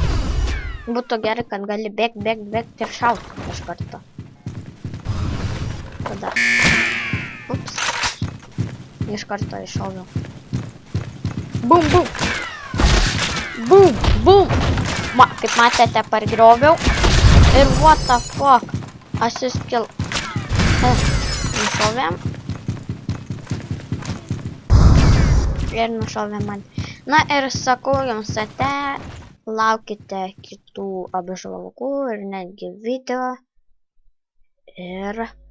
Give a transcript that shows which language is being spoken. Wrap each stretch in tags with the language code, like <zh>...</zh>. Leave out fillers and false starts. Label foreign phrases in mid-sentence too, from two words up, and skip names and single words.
<lt>Būtų gerai, kad gali bėgti ir šauti iš karto. Tada. Ups. Iš karto iššauviau. Bum, bum. Bum, bum. Kaip matėte, pargrioviau. Ir</lt> <en>what the fuck. Assist kill.</en> <lt>Nušovėm. Ir nušovėm man. Na ir sakau jums ate. Laukite kitų apžvalgų ir netgi video. Ir...</lt>